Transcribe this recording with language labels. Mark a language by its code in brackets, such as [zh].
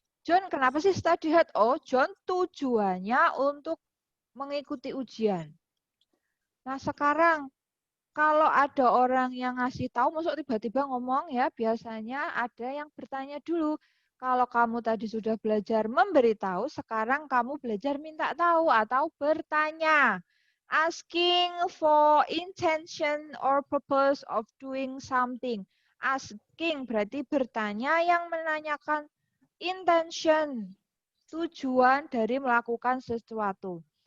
[id] John, kenapa sih [en] study hard? [id] Oh, John tujuannya untuk mengikuti ujian. Nah, sekarang kalau ada orang yang ngasih tahu, masuk tiba-tiba ngomong ya, biasanya ada yang bertanya dulu. Kalau kamu tadi sudah belajar memberitahu, sekarang kamu belajar minta tahu atau bertanya. [en] Asking for intention or purpose of doing something. [id] Asking berarti bertanya yang menanyakan intention, tujuan dari melakukan sesuatu.